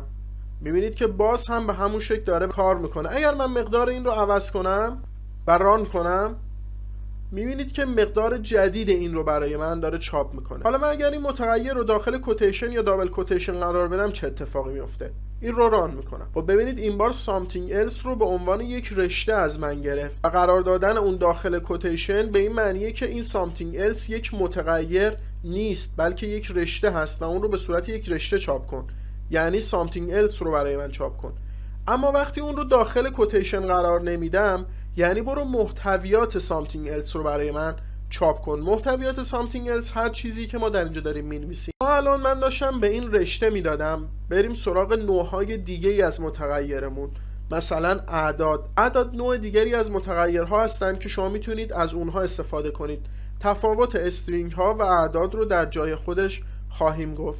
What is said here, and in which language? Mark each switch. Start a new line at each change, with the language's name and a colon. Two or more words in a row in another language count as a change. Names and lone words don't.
Persian: میبینید که باز هم به همون شکل داره کار میکنه. اگر من مقدار این رو عوض کنم و ران کنم میبینید که مقدار جدید این رو برای من داره چاپ میکنه. حالا من اگر این متغیر رو داخل کوتیشن یا
English: double quotation
Persian: قرار بدم چه اتفاقی میفته؟ این رو ران میکنم. خب ببینید این بار
English: something else
Persian: رو به عنوان یک رشته از من گرفت و قرار دادن اون داخل کوتیشن به این معنیه که این
English: something else
Persian: یک متغیر نیست بلکه یک رشته هست و اون رو به صورت یک رشته چاپ کن. یعنی
English: something else
Persian: رو برای من چاپ کن. اما وقتی اون رو داخل کوتیشن قرار نمیدم یعنی برو محتویات
English: something else
Persian: رو برای من چاپ کن. محتویات
English: something else
Persian: هر چیزی که ما در اینجا داریم می‌نویسیم. الان من داشتم به این رشته میدادم بریم سراغ نوع‌های دیگه‌ای از متغیرمون. مثلا اعداد نوع دیگری از متغیرها هستند که شما میتونید از اونها استفاده کنید. تفاوت استرینگ ها و اعداد رو در جای خودش خواهیم گفت.